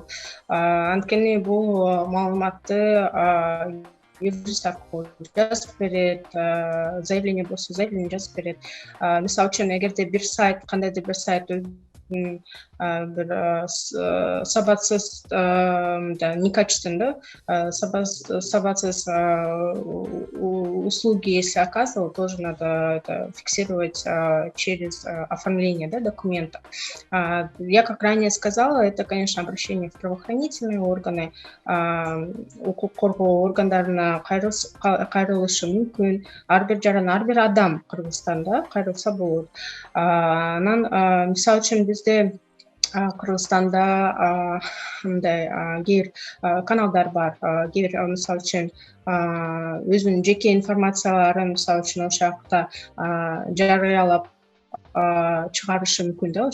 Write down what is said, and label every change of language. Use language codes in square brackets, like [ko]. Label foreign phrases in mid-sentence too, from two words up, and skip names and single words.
[ky] Анткени бул маалыматты юрист аркылуу жазып берет, заявление болсо заявление жазып берет. Мисалы үчүн эгерде бир сайт, кандайдыр бир сайт бир сабатсыз, [ru] некачественный, сабатсыз услуги, если оказывал, тоже надо это фиксировать через оформление, да, документов. Я, как ранее сказала, это, конечно, обращение в правоохранительные органы, [ky] укук коргоо органдарына кайрылышы мүмкүн. Ар бир жаран, ар бир адам Кыргызстанда кайрылса болот. Анан мисалы үчүн бизде Кыргызстанда мындай кээ бир каналдар бар, кээ бир мисалы үчүн өзүнүн жеке информацияларын мисалы үчүн ошол жакта жарыялап чыгарышы мүмкүн да.